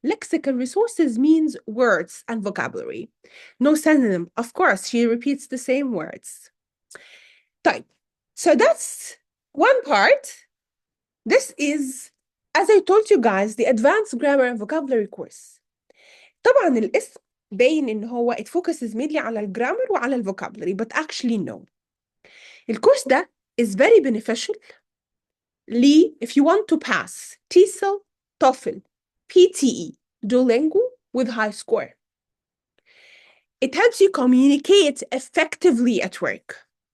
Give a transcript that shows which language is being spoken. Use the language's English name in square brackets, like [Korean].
[English] Lexical resources means words and vocabulary. No synonym. Of course, she repeats the same words. طيب. So that's one part. This is, as I told you guys, the Advanced Grammar and Vocabulary course. [Arabic] طبعا الاسم باين ان هو [English] it focuses mainly [Arabic] على الجرامر وعلى الفوكابلري, [English] but actually no. [Arabic] الكورس ده [English] is very beneficial if you want to pass TESOL, TOEFL, PTE, Duolingo with high score. It helps you communicate effectively at work.